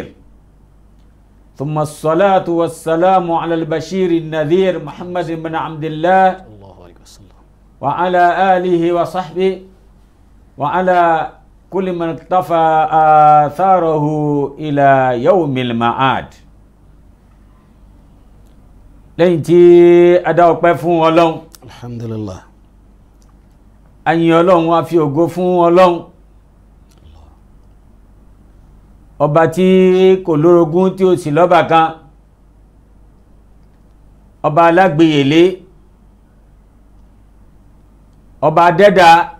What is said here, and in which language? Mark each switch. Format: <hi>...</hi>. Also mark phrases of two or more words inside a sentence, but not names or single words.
<ar>ثم الصلاة والسلام على البشير النذير محمد بن عبد الله وعلى آله وصحبه وعلى كل من اقتفى آثاره إلى يوم المعاد.</ar> <yo>lẹ́yìn tí a dá ọpẹ́ fún Ọlọ́run, alhamdulillah, a yìn Ọlọ́run, a fi ògo fún Ọlọ́run, ọba tí kò lórogún tí ó sì lọ́bàkan, ọba alágbèyèlé, ọba adẹ́dà.</yo>